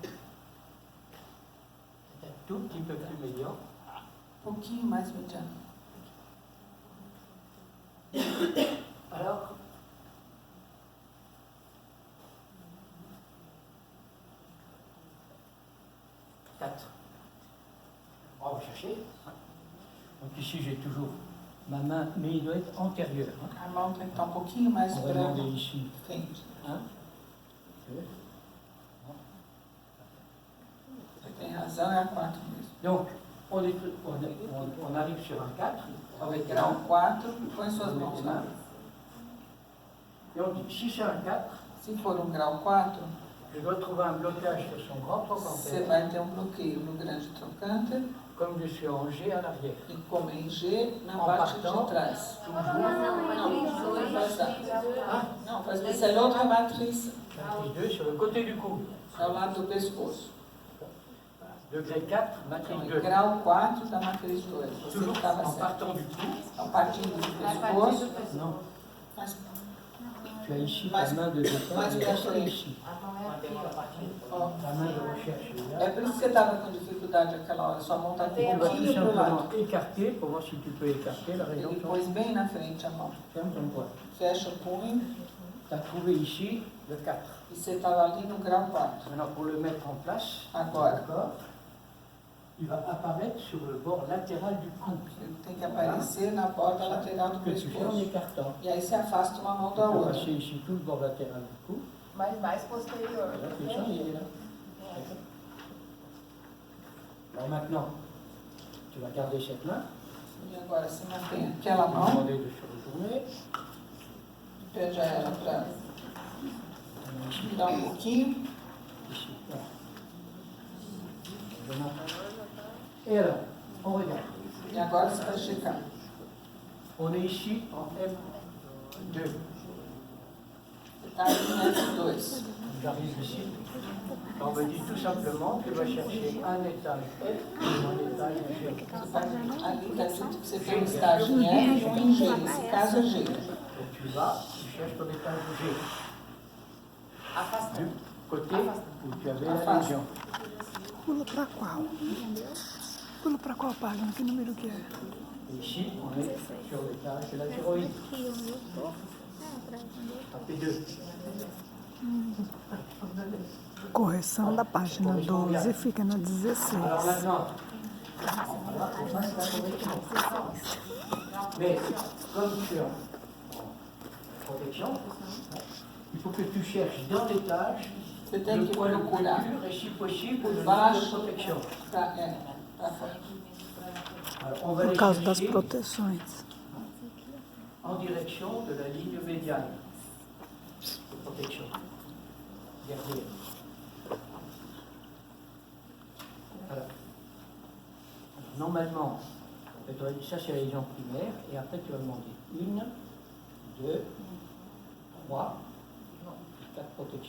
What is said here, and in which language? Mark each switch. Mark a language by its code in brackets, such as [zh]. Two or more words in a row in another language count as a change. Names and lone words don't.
[fr] C'est un tout petit peu plus médian. [pt] Um pouquinho mais mediano. [fr] Alors, quatre. On va chercher. Donc ici, j'ai toujours ma main, mais il doit être antérieur. Hein. [pt] A mão tem que estar um pouquinho mais [fr] On va [pt] para [fr] demander ici. [pt] frente. 1, 2. Você tem razão, é a 4 mesmo. [fr] Donc, on arrive sur un 4 avec [pt] Grau 4, põe suas mãos lá. [fr] Et on dit, si c'est un 4, [pt] Se for um grau 4, [fr] je dois trouver un blocage sur son grand [pt] você [fr] trochanter, [pt] vai ter um bloqueio no grande trocante [fr] comme je suis en G à l'arrière. [pt] e como em G na parte de trás. Não, faz lá. Não, faz isso é outra matriz, [fr] Matrice 2 sur le côté du cou. [pt] ao lado do pescoço. [fr] Degré 4, matrice [pt] Então, [fr] 2. [pt] grau 4 da matriz 2. Você [fr] Toujours [pt] estava [fr] en [pt] certo. [fr] partant du cou. [pt] Então, partindo do pescoço, [fr] Non, [pt] mas, [fr] tu as ici ta main de départ [pt] mais [fr] et [pt] pra [fr] ça [pt] frente. [fr] ici. [pt] A mão é aqui, ó. Ó, [fr] Ta main de recherche est [pt] é [fr] là. [pt] por isso que você estava com dificuldade aquela hora. Sua mão está aqui [fr] On [pt] um [fr] va tout [pt] pouquinho pro lado. [fr] simplement écarter pour voir si tu peux écarter la région. [pt] Ele pôs bem na frente a mão. [fr] Ferme ton poing. [pt] Fecha o punho [fr] Tu as trouvé ici le 4. [pt] e você estava ali no grau 4. [fr] Maintenant, pour le mettre en place, [pt] Agora, [fr] d'accord, il va apparaître sur le bord latéral du cou. [pt] ele tem que aparecer na borda lateral do [fr] Que tu fais en [pt] pescoço. [fr] écartant. [pt] E aí você afasta uma mão [fr] Tu [pt] da [fr] peux [pt] outra. [fr] passer ici tout le bord latéral du cou. [pt] Mas mais posterior. [fr] Voilà, tu sens, il est là. Alors maintenant, tu vas garder cette main. [pt] E agora você mantém aquela [fr] Tu vas [pt] mão, [fr] demander de se retourner. [pt] pede a ela para virar um pouquinho. [fr] Ici, voilà. Maintenant. Et alors, on regarde. [pt] E agora você vai checar. [fr] On est ici en F2. [pt] Você está ali no F2. [fr] J'arrive ici. On me dit tout simplement que tu vas chercher un étage F et un étage G. [pt] Ali está dito que você tem um estágio em F e um em G. Nesse caso é G. [fr] Donc tu vas, tu cherches ton étage G. [pt] Afastando. [fr] Du côté où tu avais la [pt] Afasta. [fr] légion. [pt] Pula pra qual? Pula pra qual página? Que número que é? [fr] Et ici, on est sur l'étage de la thyroïde. Tapez 2. [pt] Correção da página 12 fica na [fr] Alors [pt] 16. [fr] maintenant, voilà, on passe la correction. Mais comme tu es en protection, il faut que tu cherches dans l'étage [pt] Você tem [fr] le [pt] que [fr] point le plus [pt] procurar [fr] pur et si possible le [pt] Baixo. [fr] niveau de protection. [pt] para fora. [fr] Alors, on va [pt] Por [fr] les [pt] causa das [fr] chercher [pt] proteções. [fr] en direction de la ligne médiane de protection. Derrière. Voilà. Alors, normalement, ça c'est la légion primaire, et après tu vas demander 1, 2, 3, 4 protections.